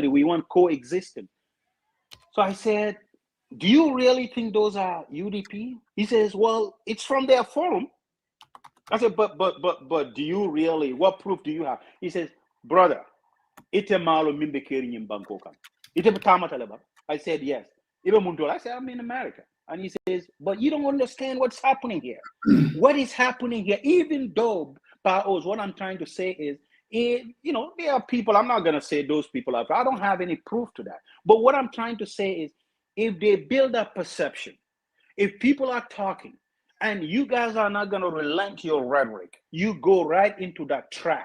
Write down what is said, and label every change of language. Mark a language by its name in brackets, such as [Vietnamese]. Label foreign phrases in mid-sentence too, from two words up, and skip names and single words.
[English] We want coexistence. So I said, do you really think those are UDP? He says, well, it's from their forum. I said, but do you really, what proof do you have? He says, brother, ite malo mimbe keri in Bangkok. Ite betama taleba. I said, yes. I said, I'm in America. And he says, but you don't understand what's happening here. What is happening here? Even though, Paos, what I'm trying to say is, you know, there are people, I'm not going to say those people are, I don't have any proof to that. But what I'm trying to say is, if they build a perception, if people are talking, and you guys are not going to relent your rhetoric, you go right into that trap.